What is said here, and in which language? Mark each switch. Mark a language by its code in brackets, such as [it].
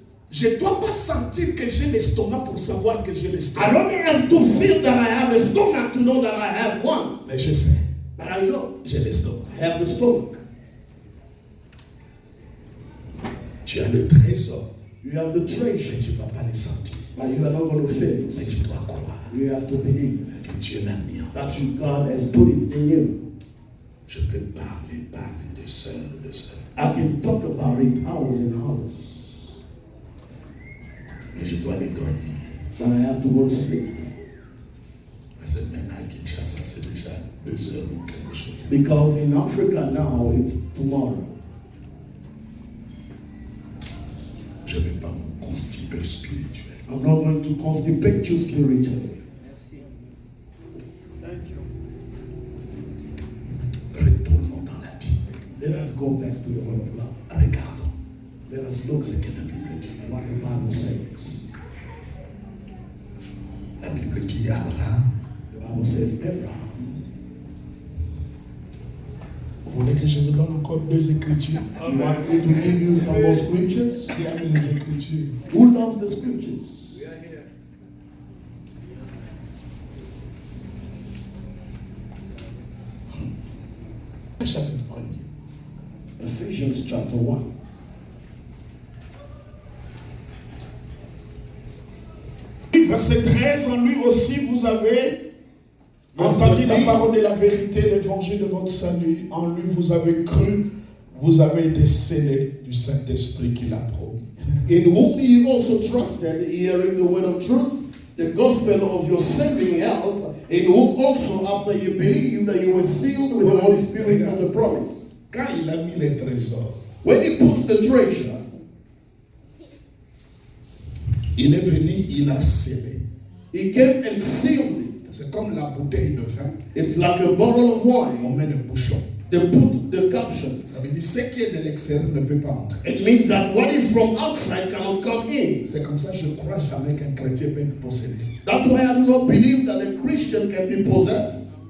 [fr] Je ne dois pas sentir que j'ai l'estomac pour savoir que j'ai [en] I [fr] l'estomac. [en] don't have to feel that I have a stomach to know that I have one. [fr] Mais je sais, [en] But I know [fr] j'ai l'estomac. [en] I have the stomach. [fr] Tu as le trésor, [en] You have the [fr] mais [en] treasure, [fr] tu ne vas pas le sentir. [en] but you are not going to feel [fr] Mais [en] it. [fr] tu dois croire [en] You have to believe [fr] que Dieu l'a mis en toi. [en] that God has put it in you. [fr] Je peux parler de sœurs. [en] I can talk about it hours and hours, [fr] Mais je dois les dormir. [en] but I have to go to sleep. [fr] Parce que maintenant à Kinshasa, c'est déjà 2 heures ou quelque chose. [en] Because in Africa now, it's tomorrow. [fr] Je ne vais pas vous constiper spirituellement. [en] I'm not going to constipate you spiritually. [fr] Retournons dans la Bible. [en] Let us go back to the Word of God. [fr] Regardons [en] Let us look [fr] ce [en] at [fr] que la Bible dit. [en] what the Bible says. [fr] La Bible dit Abraham. [en] The Bible says Abraham. [fr] Vous voulez que je vous donne encore 2 écritures? [en] You want me to give you some more scriptures? [fr] Qui aime les écritures? [en] Who loves the scriptures? [fr] Chapitre 1er. [en] Ephesians chapter 1. [fr] Verset 13, en lui aussi vous avez entendu la parole de la vérité, l'évangile de votre salut. En lui vous avez cru, vous avez été scellés du Saint-Esprit qu'il a promis. [en] In whom ye also trusted, hearing the word of truth, the gospel of your saving health, in whom also after you believed that you were sealed with the Holy Spirit of the promise. [fr] Quand il a mis les trésors, [en] When he put the treasure, [fr] il est venu, il a scellé. [en] he came and sealed it. [fr] C'est comme la bouteille de vin, [en] It's like a bottle of [fr] on [en] wine. [fr] met le bouchon. [en] They put the caption. [fr] Ça veut dire ce qui est de l'extérieur ne peut pas entrer. [en] It means that what is from outside cannot come in. [fr] C'est comme ça que je ne crois jamais qu'un chrétien peut être possédé. [en] That's why I do not believe that a Christian can be possessed.